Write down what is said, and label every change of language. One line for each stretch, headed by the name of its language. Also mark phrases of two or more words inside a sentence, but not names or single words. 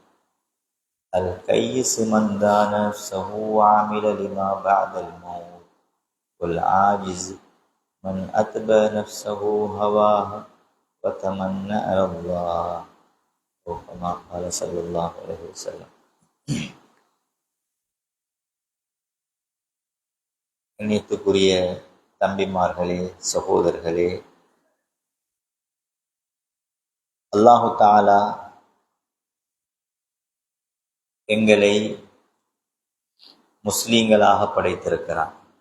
Arabic: الكيس من دان نفسه وعمل لما بعد الموت والعاجز من أتبع نفسه هواها وتمنى على الله أو كما قال صلى الله عليه وسلم.
Tamil: கண்ணியத்துக்குரிய தம்பிமார்களே, சகோதரர்களே,
Arabic: الله تعالى
Tamil: எங்களை முஸ்லீம்களாக படைத்திருக்கிறான்.